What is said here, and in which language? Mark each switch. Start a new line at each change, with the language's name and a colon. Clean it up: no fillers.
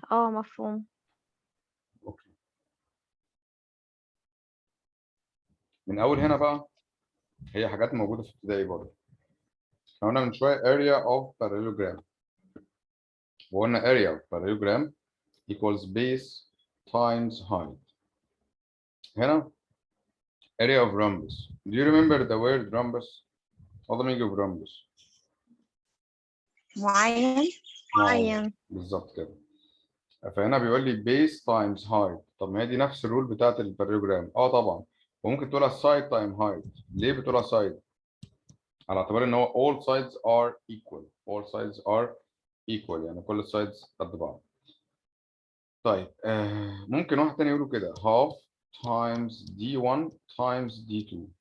Arabic: مفهوم. أوكي. من أول هنا بقى هي حاجات موجودة في ابتدائي برضه. احنا قلنا من شوية area of parallelogram.
English: وقلنا area of parallelogram equals base times height. هنا area of rhombus. Do you remember the word rhombus? What the meaning of rhombus?
Arabic: معين. بالظبط كده. فهنا بيقول لي base times height. طب ما هي دي نفس الرول بتاعت الباراليلوجرام. طبعا.
English: وممكن تقولها side time height.
Arabic: ليه بتقولها side؟ على اعتبار ان هو
English: all sides are equal. all sides are equal
Arabic: يعني كل sides قد بعض. طيب ممكن واحد تاني يقوله كده half times d1 times d2.